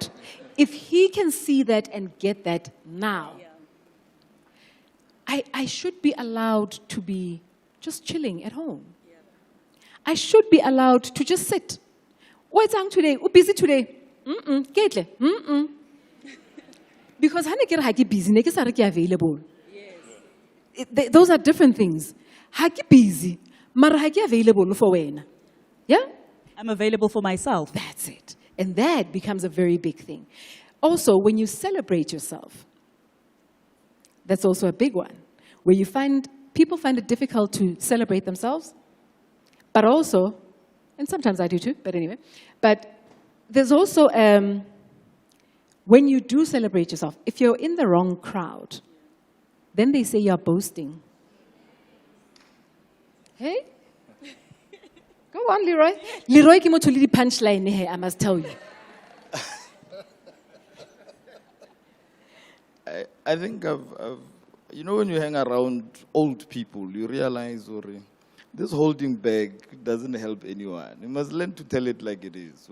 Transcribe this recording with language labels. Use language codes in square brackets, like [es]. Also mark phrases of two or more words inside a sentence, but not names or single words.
[en] If he can see that and get that now, I should be allowed to be just chilling at home. I should be allowed to just sit. What's on today? Oh, busy today? Get Because [st] hana busy, ne ke sa re ke available. [en] Those are different things. [st] Ha ke busy, mara ha ke [en] available for [st] wena. Yeah? [en] I'm available for myself. That's it. And that becomes a very big thing. Also, when you celebrate yourself, that's also a big one, where you people find it difficult to celebrate themselves, but also, and sometimes I do too, but anyway, but there's also, when you do celebrate yourself, if you're in the wrong crowd, then they say you're boasting. Hey? Go on, Leroy. [st] Leroy ki motho le di punchline he, [en] I must tell you. I think you know, when you hang around old people, you realize, this holding back doesn't help anyone. You must learn to tell it like it is.